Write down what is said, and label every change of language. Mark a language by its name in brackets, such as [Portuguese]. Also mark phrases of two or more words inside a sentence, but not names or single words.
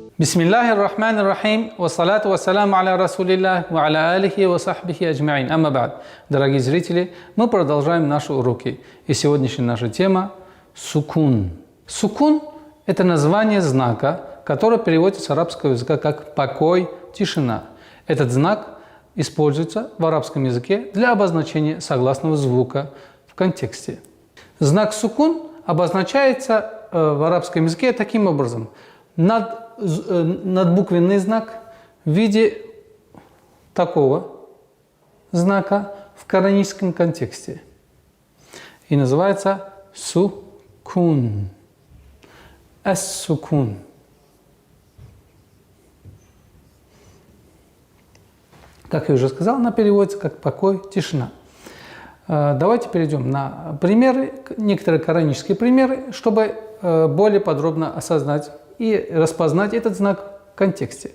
[Arabic] بسم الله الرحمن الرحيم والصلاة والسلام على رسول الله وعلى آله وصحبه أجمعين. أما بعد. [Russian] Дорогие зрители, мы продолжаем наши уроки. И сегодняшняя наша тема – сукун. Сукун – это название знака, который переводится с арабского языка как покой, тишина. Этот знак используется в арабском языке для обозначения согласного звука в контексте. Знак сукун обозначается в арабском языке таким образом. Надбуквенный знак в виде такого знака в кораническом контексте. И называется сукун. Ас-сукун. Как я уже сказал, она переводится как покой, тишина. Давайте перейдем на примеры, некоторые коранические примеры, чтобы более подробно осознать и распознать этот знак в контексте.